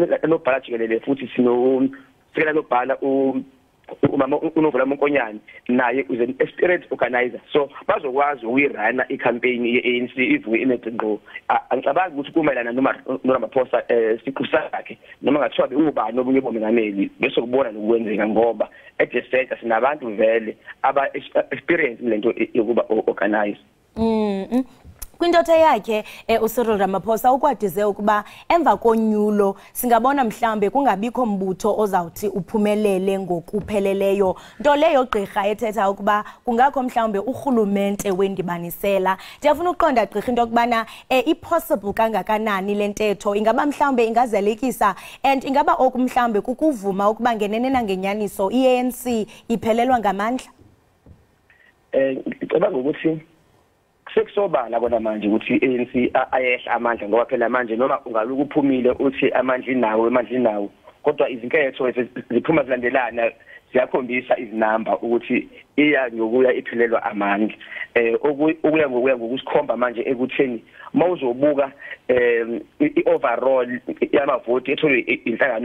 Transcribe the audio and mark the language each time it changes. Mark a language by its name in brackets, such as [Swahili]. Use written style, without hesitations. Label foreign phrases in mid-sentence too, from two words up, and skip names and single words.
[Zulu] nobhala jikelele futhi sino sekela nobhala umama unovula Monkonyane naye uze [English] experience organizer [Zulu] so bazokwazi ukuyirana icampaign ye-ANC ivuke imegcinqo angicabangi ukuthi kumayelana noma Ramaphosa siqu sakhe noma ngathiwa ubani obunye bomengameli bese kubona nokwenzeka ngoba [English] at the center [Zulu] sinabantu vele aba experience lento yokuba organize. [Xhosa] Kwindotha yakhe uCyril Ramaphosa ukwadize ukuba emva konyulo singabona mhlambe kungabikho mbutho ozawuthi uphumelele ngokupheleleyo. Nto leyo gqirha ethetha ukuba kungakho mhlambe urhulumente wendibanisela. Ndiyafuna ukuqonda gqirha into yokubana i-possible kangakanani le ntetho ingaba mhlambe ingazelekisa and ingaba oku mhlambe kukuvuma ukuba ngenene nangenyaniso i-ANC iphelelwa ngamandla. [Zulu] Ngicabanga ukuthi sekusobala kona manje ukuthi i-ANC ayehla amandla ngoba phela manje noma ungaluku uphumile uthi amandla inawo kodwa izinketho ziphuma zilandelana ziyakhombisa izinamba ukuthi iya ngokuya iphelelwa amandla okuya ngokusikhomba manje ekutheni mawuzobuka i-overall yamavoti etholwe inhlangano